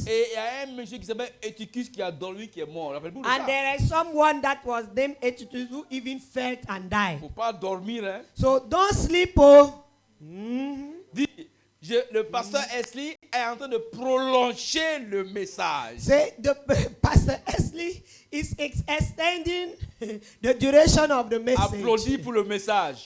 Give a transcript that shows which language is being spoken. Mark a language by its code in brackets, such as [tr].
[fr] Et il y a un monsieur qui s'appelle Eutychus qui a dormi, qui est mort. Rappelez-vous de [en] And [fr] ça. [en] there is someone that was named Eutychus who even fell and died. [fr] Faut pas dormir, hein. [en] So don't sleep, oh. [fr] Dis, le pasteur Esli est en train de prolonger le message. [en] Say the Pastor Esley is extending the duration of the message. [fr] Applaudis pour le message.